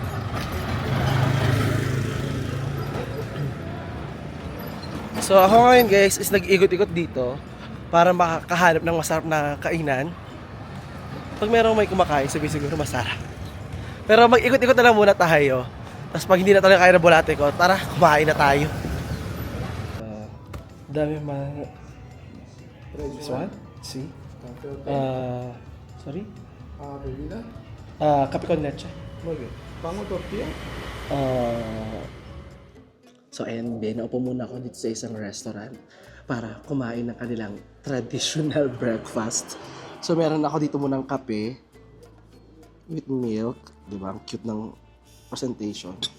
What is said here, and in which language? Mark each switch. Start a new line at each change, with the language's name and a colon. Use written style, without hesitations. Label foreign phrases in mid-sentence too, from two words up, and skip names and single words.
Filipino: So ako ngayon guys is nag-ikot-ikot dito para makahanap ng masarap na kainan. Pag merong may kumakain, sabi siguro masarap. Pero mag-ikot-ikot na lang muna tayo. Tapos pag hindi na talaga kaya na bulate ko, tara, kumain na tayo. Dami mga...
English: This one? See? Sorry?
Spanish: Bebida. Kape con leche. Muy bien. Pango tortilla.
Filipino: So ayan, Ben, naupo muna ako dito sa isang restaurant para kumain ng kanilang
English: traditional breakfast.
Filipino: So meron ako dito munang kape
English: with milk,
Filipino: di ba? Ang cute ng presentation.